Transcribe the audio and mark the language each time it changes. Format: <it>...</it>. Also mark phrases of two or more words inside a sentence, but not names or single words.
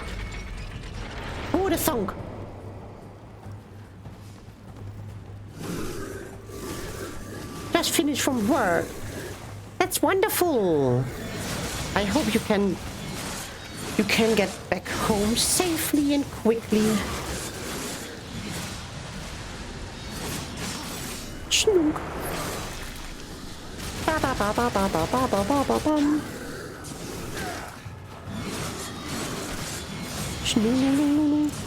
<en>Who would have thunk? Just finished from work. That's wonderful. I hope you can get back home safely and quickly. Schnook. Ba ba ba ba ba ba ba ba ba ba bum. Schnook.</en>